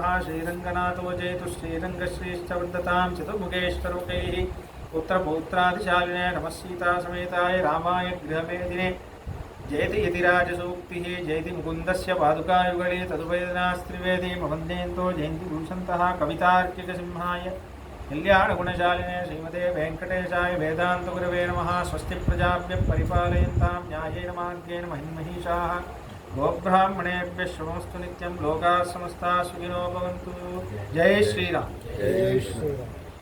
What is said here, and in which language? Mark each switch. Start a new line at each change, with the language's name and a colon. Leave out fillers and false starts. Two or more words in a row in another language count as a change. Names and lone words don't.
Sanskrit: శ్రీరంగనాథో జయతు శ్రీరంగశ్రీశ్చ వర్ధతాం చతుర్ముఖేశ్వరుకైః పుత్రపౌత్రాదిశాలినే నమః సీతాసమేతాయ రామాయ గృహమేదినే జయతి యతిరాజసూక్తిః జయతి ముకుందస్య పాదుకాయుగళే తదుపేదనాస్త్రివేది మవందేంతో జయంతి భూషంతః కవితార్కికసింహాయ కళ్యాణగుణశాలినే శ్రీమతే వెంకటేశాయ వేదాంతగురవే నమః. స్వస్తి ప్రజాభ్యః పరిపాలయంతాం న్యాయేన మార్గేణ మహిన్మహీషాः. గోబ్రాహ్మణేభ్యः శుభమస్తు నిత్యం. లోకాः సమస్తాः సుఖినో భవంతు. జై శ్రీరామ్.